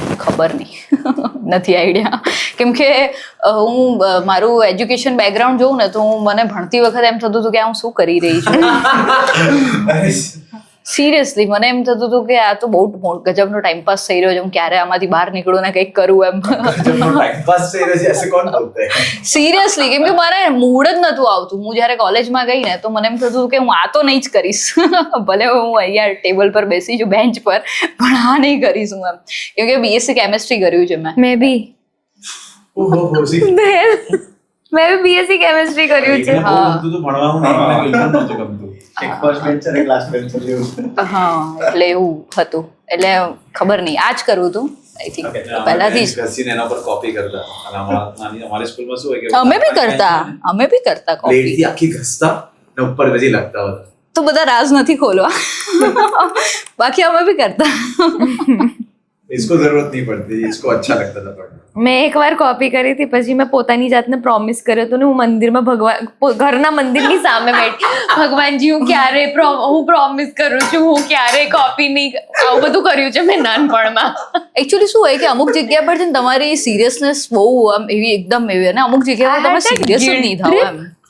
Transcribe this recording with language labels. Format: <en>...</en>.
<gu>ખબર નહીં, નથી આઈડિયા. કેમ કે હું મારું એજ્યુકેશન બેકગ્રાઉન્ડ જોઉં ને તો મને ભણતી વખતે એમ થતું હતું કે હું શું કરી રહી છું. સિરિયસલી મને એમ થતું હતું કે આ તો બહુ ગજબનો ટાઈમપાસ થઈ રહ્યો છે, હું ક્યારે આમાંથી બહાર નીકળું ને કંઈક કરું એમ.</gu> <hi>टाइम पास से ऐसे ऐसे कौन बोलते हैं.</hi> <gu>સિરિયસલી, કેમ કે મારે મૂડ જ નહોતું આવતું. હું જ્યારે કોલેજમાં ગઈ ને તો મને એમ થતું હતું કે હું આ તો નહીં જ કરીશ. ભલે હું અહીંયા ટેબલ પર બેસી છું બેન્ચ પર, પણ આ નહીં કરીશ હું એમ. કેમ કે બીએસસી કેમેસ્ટ્રી કર્યું છે મેં. મે બી મેં બી બીએસસી કેમેસ્ટ્રી કર્યું છે. બહુ ગમતું હતું ભણવાનું, મને બિલકુલ નહોતું ગમતું. એક ફર્સ્ટ બેન્ચર એક લાસ્ટ બેન્ચર જેવું. હા, એટલે એવું હતું. એટલે ખબર નહીં, આ જ કરવું હતું</gu> <en>I think</en> <gu>પહેલાથી જ. ઘસીને એના પર કોપી કરતા. અને અમારી સ્કૂલમાં શું હોય કે અમે બી કરતા કોપી. પ્લેટથી આખી ઘસતા ને ઉપર પછી લખતા હતા. તો બધા રાજ નથી ખોલવા, બાકી અમે બી કરતા.</gu> <hi>इसको जरूरत नहीं पड़ती, इसको अच्छा लगता था पढ़ना.</hi> <gu>મેં એકવાર કોપી કરી હતી, પછી મેં પોતાની જાતને પ્રોમિસ કર્યો હતો ને હું મંદિરમાં ઘરના મંદિરની સામે બેઠી, ભગવાનજી હું પ્રોમિસ કરું છું હું ક્યારે કોપી નહીં. આવું બધું કર્યું છે મેં નાનપણમાં. એકચ્યુઅલી શું હોય કે અમુક જગ્યા પર છે ને તમારી સિરિયસનેસ બહુ આમ એવી એકદમ એવી, અને અમુક જગ્યા પર તમે સિરિયસ જ નહીં થાવ એમ.</gu>